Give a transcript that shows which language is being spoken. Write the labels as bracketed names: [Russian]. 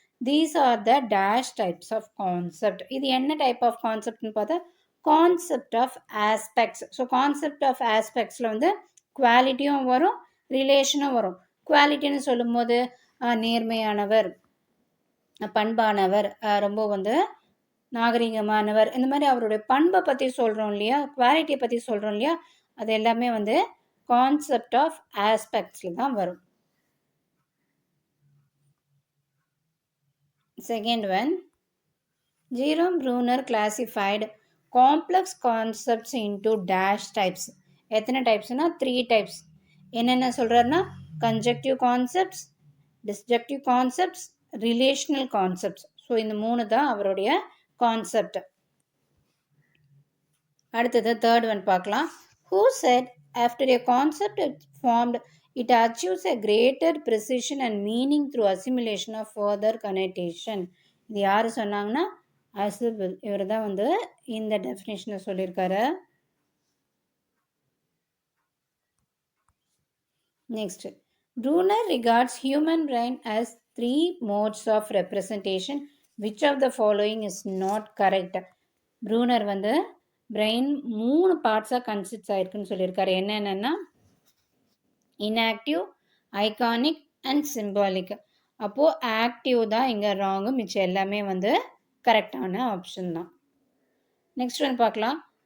[English] These are the dash types of concept. [Tamil] இது என்ன type of கான்செப்ட்னு பார்த்தா concept of aspects. So concept of ஆஸ்பெக்ட்ஸில் வந்து குவாலிட்டியும் வரும், ரிலேஷனும் வரும். குவாலிட்டின்னு சொல்லும்போது நேர்மையானவர், பண்பானவர், ரொம்ப வந்து நாகரிகமானவர், இந்த மாதிரி அவருடைய பண்பை பற்றி சொல்கிறோம் இல்லையா, குவாலிட்டியை பற்றி சொல்கிறோம் இல்லையா, அது எல்லாமே வந்து கான்செப்ட் ஆஃப் ஆஸ்பெக்ட்ஸில் தான் வரும். [English] Second one, Jerome Bruner classified complex concepts into dash types. [Tamil] எத்தனை டைப்ஸ்னா 3 டைப்ஸ். என்னென்ன சொல்கிறாருன்னா connective concepts, டிஸ்ஜெக்டிவ் concepts, relational concepts. So இந்த 3 தான் அவருடைய கான்செப்ட். அடுத்தது தேர்ட் ஒன் பார்க்கலாம். [English] Who said after a concept is formed it achieves a greater precision and meaning through assimilation of further connotation. [Tamil] இது யார் சொன்னாங்கன்னா அசிபிள். இவர் தான் வந்து இந்த டெஃபினேஷனை சொல்லியிருக்காரு. [English] Next, Bruner regards human brain as 3 modes of representation. Which of the following is not correct? [Tamil] Bruner வந்து brain 3 பார்ட்ஸாக consist ஆயிருக்குன்னு சொல்லியிருக்காரு. என்னென்னா இன்ஆக்டிவ், ஐகானிக் அண்ட் சிம்பாலிக். அப்போது ஆக்டிவ் தான் இங்கே ராங்கு, மிச்சம் எல்லாமே வந்து கரெக்டான ஆப்ஷன் தான். நெக்ஸ்ட் ஒன்று பார்க்கலாம்.